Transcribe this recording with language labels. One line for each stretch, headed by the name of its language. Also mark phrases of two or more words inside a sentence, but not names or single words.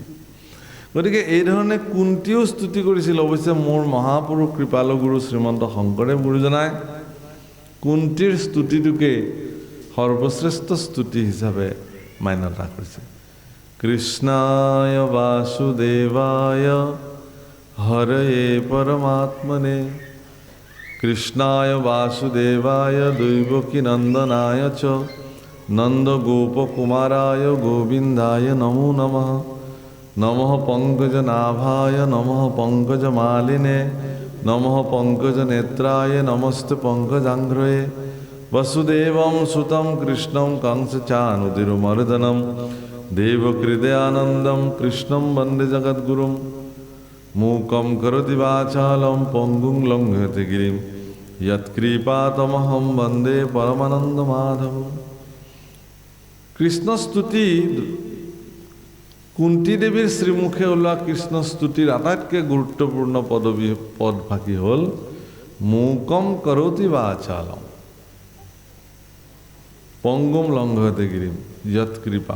Assamese: গতিকে এই ধৰণে কুন্তীও স্তুতি কৰিছিল। অৱশ্যে মোৰ মহাপুৰুষ কৃপালু গুৰু শ্ৰীমন্ত শংকৰদেৱ গুৰুজনাই কুন্তীৰ স্তুতিটোকে সৰ্বশ্ৰেষ্ঠ স্তুতি হিচাপে মান্যতা কৰিছে।
Sanskrit: কৃষ্ণায় বাসুদেৱায় हरये परमात्मने कृष्णाय वासुदेवाय दैवकीनन्दनाय च नन्दगोपकुमाराय गोविन्दाय नमो नमः। नमः पंकजनाभाय नमः पंकजमालिने नमः पंकजनेत्राय नमस्ते पंकजाङ्घ्रये। वसुदेवं सुतं कृष्णं कंसचाणूरमर्दनं देवकृदयानन्दं कृष्णं वन्दे जगद्गुरुं। मूकं करोति वाचालं पङ्गुं लङ्घयते गिरिं यत्कृपातमहं वन्दे परमानन्दमाधवम्।
Assamese: কৃষ্ণস্তুতি কুন্তি দেৱীৰ শ্ৰীমুখে ওলোৱা কৃষ্ণস্তুতিৰ আটাইতকৈ গুৰুত্বপূৰ্ণ পদভাগী হ'ল
Sanskrit: মূকম কৰোতি বাচালম পংগুম লংঘয়তে গিৰিম যৎ কৃপা।